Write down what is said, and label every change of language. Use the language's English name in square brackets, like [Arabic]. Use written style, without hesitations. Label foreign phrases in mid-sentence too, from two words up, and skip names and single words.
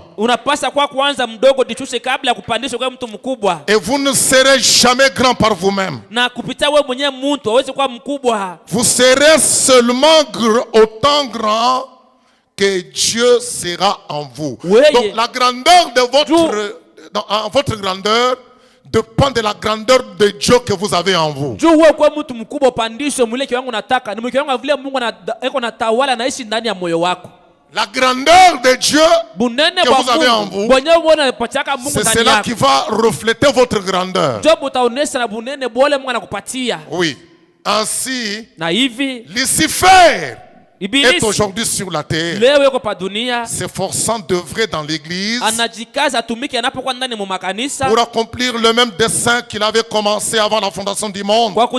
[Swahili] Unapasa kwa kwanza mdogo jishushe kabla ya kupandishwa kwa mtu mkubwa. [French] Et vous ne serez jamais grand par vous-même. [Swahili] Na kupitia wewe mwenyewe mtu hawezi kuwa mkubwa. [French] Vous serez seulement autant grand que Dieu sera en vous. Oui. Donc la grandeur de votre grandeur, dépend de la grandeur de Dieu que vous avez en vous. [Swahili] Juu wewe kwa mtu mkubwa upandishwe mule kiwango unataka. Ni kiwango vile Mungu eko na tawala naishi ndani ya moyo wako. [French] La grandeur de Dieu que vous avez en vous, c'est cela qui va refléter votre grandeur. Oui. Ainsi, Lucifer est aujourd'hui sur la terre, s'efforçant d'œuvrer dans l'église pour accomplir le même dessein qu'il avait commencé avant la fondation du monde.